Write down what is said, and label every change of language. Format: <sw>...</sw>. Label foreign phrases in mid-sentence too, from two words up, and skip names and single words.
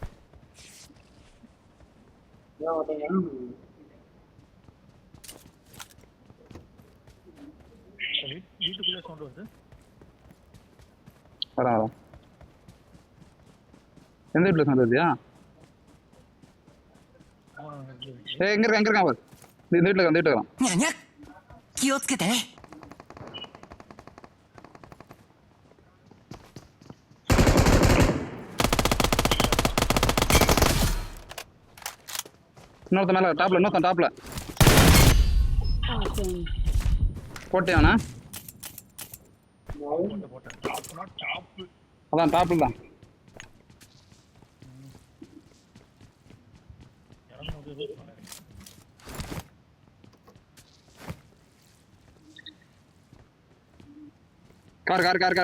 <ta>வீட்டுக்குள்ளே சவுண்ட் வருது வரேன் எந்த வீட்டில் சவுண்ட் வருதியா எங்க இருக்கான் பாரு இந்த வீட்டில் இருக்கான்</ta> <ja>にゃにゃ。気をつけてね。</ja> <ta>இன்னொருத்த மேல டாப்ல</ta> <en>Awesome.</en> <ta>போட்டியானா அதான் டாப்ல தான் கார்</ta>